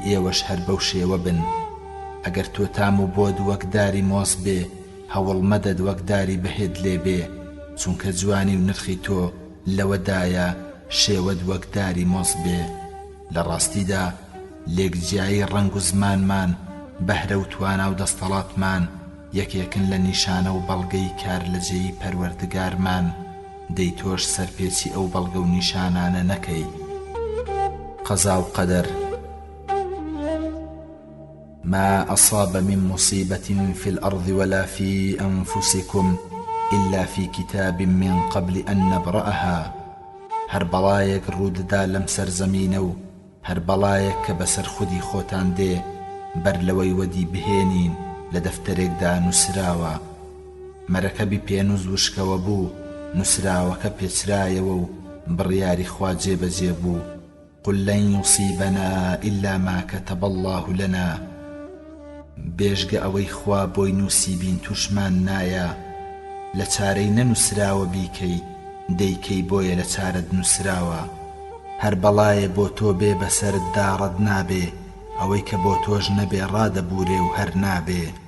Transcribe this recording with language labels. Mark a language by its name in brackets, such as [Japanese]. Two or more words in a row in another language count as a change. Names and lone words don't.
[Central Kurdish] ئێوەش هەر بەو شێوە بن ئەگەر تۆ تام و بۆد وەک داری مۆس بێ هەوڵ مەدەد وەک داری بەهێد لێ بێ چونکە جوانی و نرخی تۆ لەوەدایە شێوەت وەک داری مۆس بێ لە ڕاستیدا لێکجیایی ڕەنگ و زمانمان بەهرە و توانە و دەستەڵاتمان یەکێکن لە نیشانە و بەڵگەی کار لە جێی پەروەردگارمان دەی تۆش سەرپێچی ئەو بەڵگە و نیشانانە نەکەی قەزا و قەدەر [Arabic] ما أصاب من مصيبة في الأرض ولا في أنفسكم إلا في كتاب من قبل أن نبرأها [Central Kurdish] هر بەڵایەک ڕوودەدا لەم سەرزەمینە و هەر بەڵایەک کە بەسەر خودی خۆتان دێ بەر لەوەی وەدی بهێنین لە دەفتەرێکدا نووسراوە مەرەکەبی پێنووز وشکەوە بوو نووسراوەکە پێچرایەوە و بڕیاری خوا جێبەجێ بوو [Arabic] قل لن يصيبنا إلا ما كتب الله لنا [Central Kurdish] بێژگە ئەوەی خوا بۆی نووسیبین توشمان نایە لە چارەی نەنووسراوە بیکەی دەیکەی بۆیە لە چارەت نووسراوە هەر بەڵایە بۆ تۆ بێ بەسەرت داڕەت نابێ ئەوەی کە بۆ تۆش نەبێ ڕادەبورێ و هەر نابێ